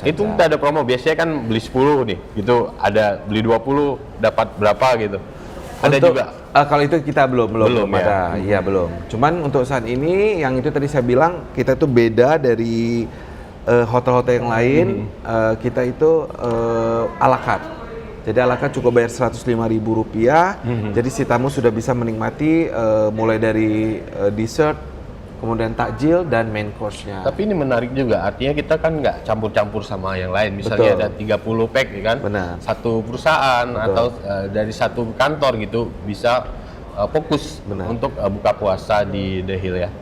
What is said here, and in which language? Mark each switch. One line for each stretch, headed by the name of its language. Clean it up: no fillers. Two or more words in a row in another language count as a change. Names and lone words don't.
Indonesian: Itu nggak ada promo, biasanya kan beli 10 nih, gitu ada beli 20 dapat berapa gitu. Ada juga. Kalau itu kita belum ya? ada, iya belum. Cuman untuk saat ini yang itu tadi saya bilang kita itu beda dari hotel-hotel yang lain. Kita itu
French: à la carte.
Indonesian: Jadi
French: à la carte
Indonesian: cukup bayar Rp105.000. Jadi si tamu sudah bisa menikmati mulai dari dessert, kemudian takjil dan
English: main course-
Indonesian: nya. Tapi ini menarik juga, artinya kita kan nggak campur-campur sama yang lain. Misalnya ada 30 pack ya kan, satu perusahaan atau dari satu kantor gitu bisa fokus untuk buka puasa di The Hill ya.